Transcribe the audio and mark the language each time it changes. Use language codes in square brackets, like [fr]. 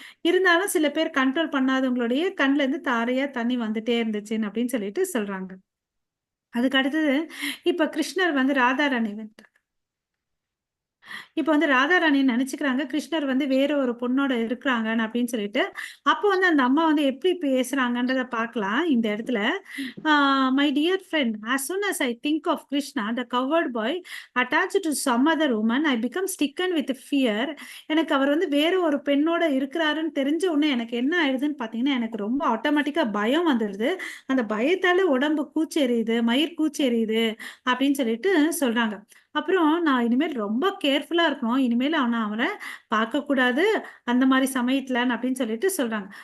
[ta] இருந்தாலும் சில பேர் கண்ட்ரோல் பண்ணாதவங்களுடைய கண்ணுல இருந்து தாரையா தண்ணி வந்துட்டே இருந்துச்சுன்னு அப்படின்னு சொல்லிட்டு சொல்றாங்க. அதுக்கு அடுத்தது இப்ப கிருஷ்ணர் வந்து ராதாராணி இப்ப வந்து ராதாராணி நினைச்சுக்கிறாங்க கிருஷ்ணர் வந்து வேற ஒரு பொண்ணோட இருக்கிறாங்கன்னு அப்படின்னு சொல்லிட்டு. அப்போ வந்து அந்த அம்மா வந்து எப்படி பேசுறாங்கன்றத பார்க்கலாம் இந்த இடத்துல. [en] My dear friend, as soon as I think of Krishna, the coward boy attached to some other woman, I become stricken with fear. [ta] எனக்கு அவர் வந்து வேற ஒரு பெண்ணோட இருக்கிறாருன்னு தெரிஞ்ச உடனே எனக்கு என்ன ஆயிடுதுன்னு பாத்தீங்கன்னா எனக்கு ரொம்ப ஆட்டோமேட்டிக்கா பயம் வந்துடுது. அந்த பயத்தால உடம்பு கூச்செறியுது, மயிர் கூச்செறியுது அப்படின்னு சொல்லிட்டு சொல்றாங்க. அப்புறம் நான் இனிமேல் ரொம்ப கேர்ஃபுல்லா இருக்கணும், இனிமேல் அவரை பார்க்க கூடாது அந்த மாதிரி சமயத்துல அப்படின்னு சொல்லிட்டு சொல்றாங்க.